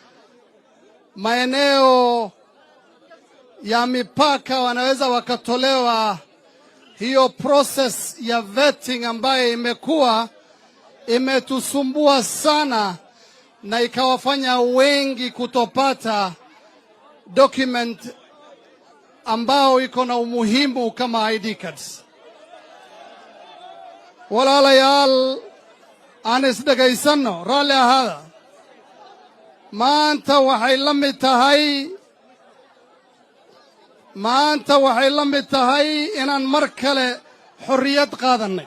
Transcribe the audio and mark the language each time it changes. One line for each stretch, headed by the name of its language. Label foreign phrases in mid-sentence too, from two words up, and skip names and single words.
Swahili: maeneo ya mipaka wanaweza wakatolewa hiyo process ya vetting ambayo imekuwa imetusumbua sana na ikawafanya wengi kutopata document ambao iko na umuhimu kama ID cards.
Somali: Walaalayaal aan isdhegaysano raalli ahaada. Maanta waxay la mid tahay inaan mar kale xorriyad qaadanay.